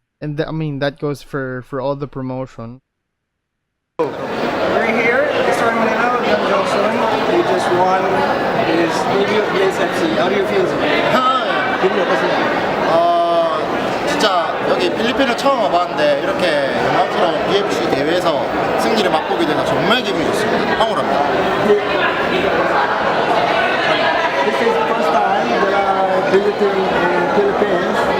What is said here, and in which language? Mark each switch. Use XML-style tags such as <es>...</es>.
<en>And that goes for all the promotion. We're here at Dstry.MNL, Young Johnson. He just won his debut at BlazeFC. How do you feel?</en> <ko>기분이 어떠세요? 진짜 여기 필리핀을 처음 와봤는데 이렇게 영광스러운 BFC 대회에서 승리를 맛보게 되면 정말 기분이 좋습니다. 황홀합니다.</ko> <en>This is the first time that I'm visiting in Philippines.</en>